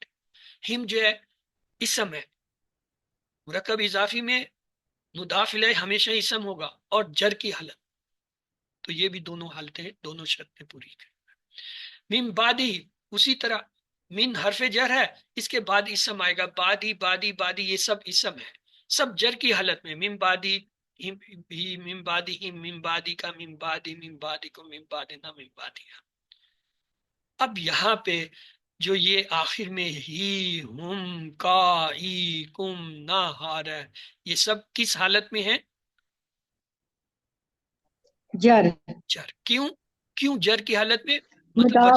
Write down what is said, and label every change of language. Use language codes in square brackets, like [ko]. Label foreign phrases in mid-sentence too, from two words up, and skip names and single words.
[ur] ہم جو ہے اسم ہے، مرکب اضافی میں مضاف الیہ ہمیشہ اسم ہوگا اور جر کی حالت، تو یہ بھی دونوں حالتیں، دونوں شرطیں پوری کریں۔ [ar] من بعدی، [ur] اسی طرح من حرف جر ہے، اس کے بعد اسم آئے گا، بادی بادی بادی، یہ سب اسم ہے، سب جر کی حالت میں۔ [ar] من بعدی ہی، من بعدی ہم، من بعدی کا، من بعدی، من بعدی کو، من بعدی نہ، من بعدی۔ [ur] اب یہاں پہ جو یہ آخر میں ہی، ہم، کا، ای، کم، نہ، ہار ہے، یہ سب کس حالت میں ہے؟ جر، جر۔ کیوں؟ کیوں جر کی حالت میں؟ مطلب وجہ